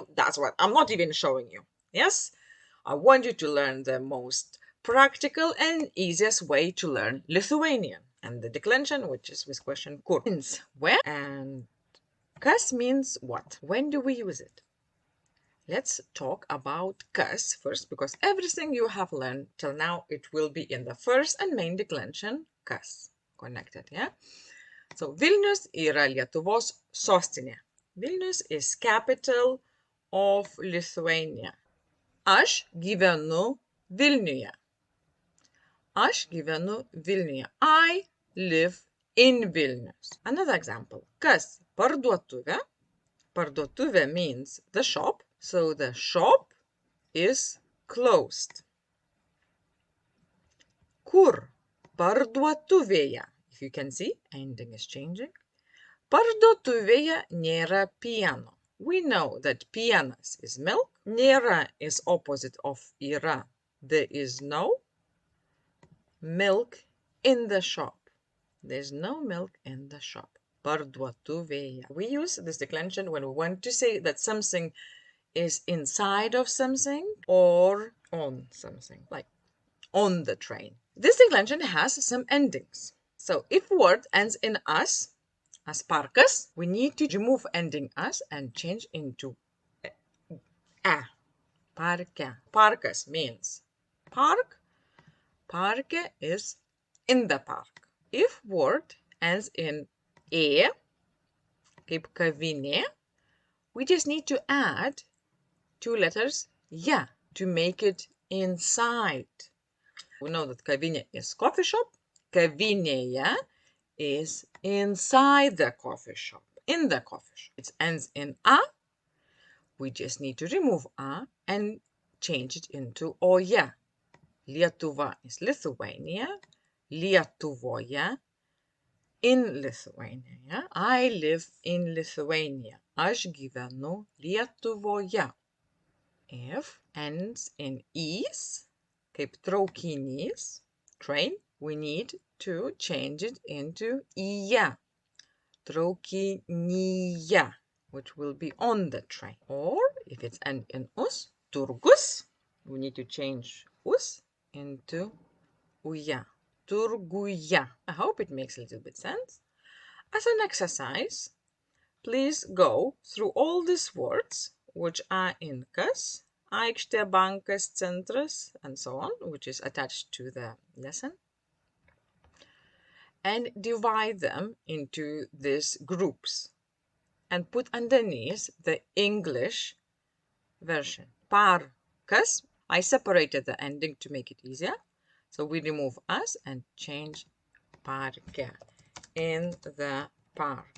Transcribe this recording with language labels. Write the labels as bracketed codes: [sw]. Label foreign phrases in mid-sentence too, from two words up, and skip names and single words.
[en] That's what I'm not even showing you. Yes, I want you to learn the most practical and easiest way to learn Lithuanian, and the declension, which is with question kur, means where, and kas means what. When do we use it? Let's talk about kas first, because everything you have learned till now, it will be in the first and main declension kas connected, yeah? [lt] So Vilnius yra Lietuvos sostinė. [en] Vilnius is capital of Lithuania. [lt] Aš gyvenu Vilniuje. Aš gyvenu Vilniuje. [en] I live in Vilnius. Another example. [lt] Kas parduotuvė? [en] Parduotuvė means the shop. So the shop is closed. [lt] Kur parduotuvėje? [en] If you can see, ending is changing. [lt] Parduotuvėje nėra pieno. [en] We know that pienas is milk. Nėra is opposite of yra. There is no milk in the shop. There's no milk in the shop. [lt] Parduotuvėje. [en] We use this declension when we want to say that something is inside of something or on something, like on the train. This declension has some endings. So if word ends in as parkas, we need to remove ending as and change into a. Parke. Parkas means park. Parke is in the park. If word ends in e, [lt] kaip kavinė, [en] we just need to add two letters ja to make it inside. We know that kavinė is coffee shop. Kavinėje is inside the coffee shop, in the coffee shop. It ends in a. We just need to remove a and change it into oje. Lietuva is Lithuania. Lietuvoje, in Lithuania. Yeah? I live in Lithuania. [lt] Aš gyvenu Lietuvoje. [en] If ends in is, [lt] kaip traukinys, [en] train, we need to change it into ija, traukinyje, which will be on the train. Or if it's end in us, turgus, we need to change us into uja, turguja. I hope it makes a little bit sense. As an exercise, please go through all these words which are in kas, [lt] aikštė, bankas, centras, [en] and so on, which is attached to the lesson, and divide them into these groups and put underneath the English version. Parkas, I separated the ending to make it easier, so we remove as and change parke, in the park.